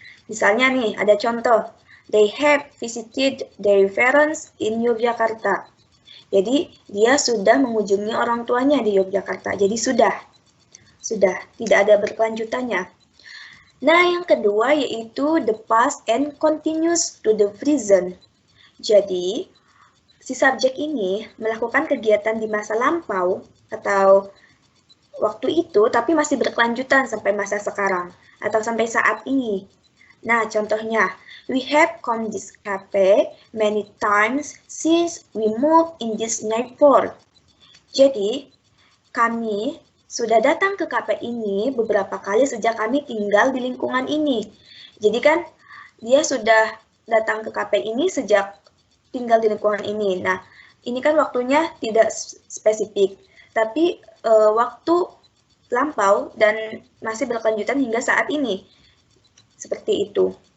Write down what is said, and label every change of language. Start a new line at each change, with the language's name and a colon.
Indonesian: Misalnya nih, ada contoh,
English: they have visited their parents in Yogyakarta.
Indonesian: Jadi, dia sudah mengunjungi orang tuanya di Yogyakarta. Jadi, sudah, tidak ada berkelanjutannya. Nah, yang kedua yaitu
English: the past and continues to the present.
Indonesian: Jadi, si subjek ini melakukan kegiatan di masa lampau atau waktu itu, tapi masih berkelanjutan sampai masa sekarang atau sampai saat ini. Nah, contohnya,
English: we have come this cafe many times since we moved in this neighborhood.
Indonesian: Jadi, kami sudah datang ke kafe ini beberapa kali sejak kami tinggal di lingkungan ini. Jadi kan dia sudah datang ke kafe ini sejak tinggal di lingkungan ini. Nah, ini kan waktunya tidak spesifik, tapi waktu lampau dan masih berkelanjutan hingga saat ini. Seperti itu.